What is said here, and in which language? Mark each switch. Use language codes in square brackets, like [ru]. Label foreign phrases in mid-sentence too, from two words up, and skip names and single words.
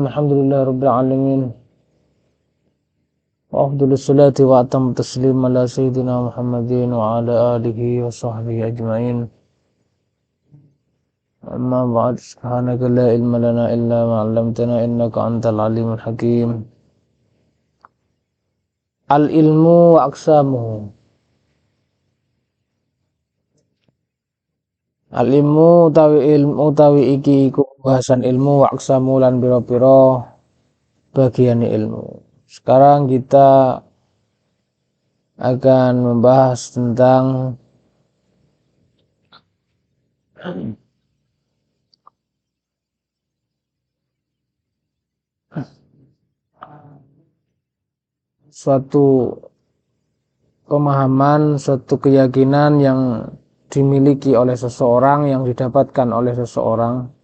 [ar] الحمد لله رب العالمين وأفضل الصلاة وأتم التسليم على سيدنا محمد وعلى آله وصحبه أجمعين. أما بعد سبحانك لا علم لنا إلا ما علمتنا إنك أنت العليم الحكيم. العلم وأقسامه. [jv] Al-ilmu utawi iki iku bahasan [ar] علم وأقسام [jv] lan pira-pira bagian ilmu. [id] Sekarang kita akan membahas tentang suatu pemahaman, suatu keyakinan yang dimiliki oleh seseorang, yang didapatkan oleh seseorang,